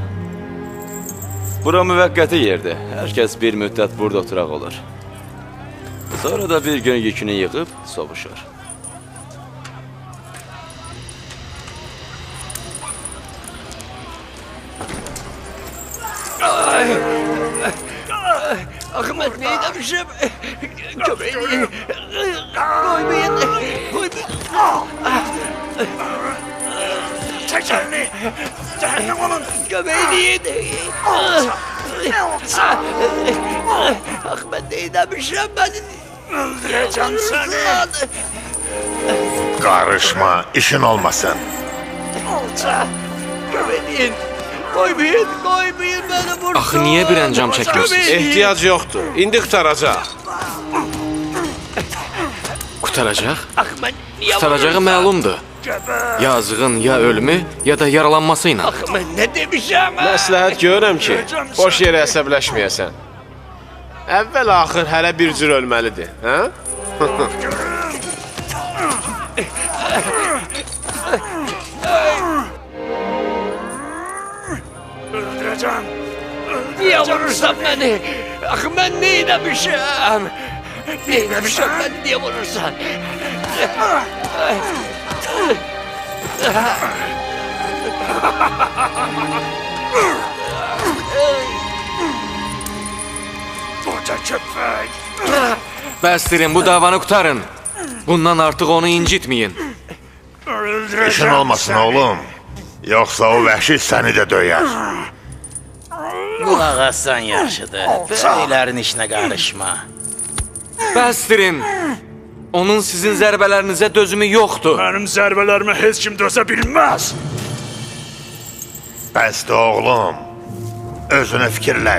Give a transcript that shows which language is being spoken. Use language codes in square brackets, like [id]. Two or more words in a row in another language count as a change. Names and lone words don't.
[az] Bura müvəqqəti yerdir. Hər kəs bir müddət burada oturaq olur. Sonra da bir gün yükünü yığıb sovuşur. [tr] Ahmet neyi demişim? Köpeğini koymayın. Çek elini. Cehennem olun. Köpeğini yedi. Ahmet neyi demişim ben? Öldüreceğim seni. Karışma, işin olmasın. Köpeğini koymayın beni vursun. [az] Axı niyə bir əncam çəkmirsiniz? Ehtiyac yoxdur. İndi qutaracaq. Qutaracaq? [tr] Ahmet niye [az] Qutaracağı məlumdur. Yazığın ya ölümü, ya da yaralanması ilə. [tr] Ahmet ne demişim? [az] Məsləhət görürəm ki, boş yerə əsəbləşməyəsən. Əvvəl-axır hələ bir cür ölməlidir, hə? [tr] Öldüreceğim. Niye vurursan beni? Ahmet neyi demişim? Neyi demişim ben niye vurursan? Koca köpek. [az] Bəsdirin, bu davanı qutarın. Bundan artıq onu incitməyin. [tr] Öldüreceğim İşin olmasın seni. [az] oğlum. Yoksa o vəhşi seni de döyer. Qulaq assan yaxşıdır. Böyüklərin işinə qarışma. Bəsdirin. Onun sizin zərbələrinizə dözümü yoxdur. Benim zərbələrime heç kim dözə bilməz. Bəsdir oğlum. Özünü fikirləş.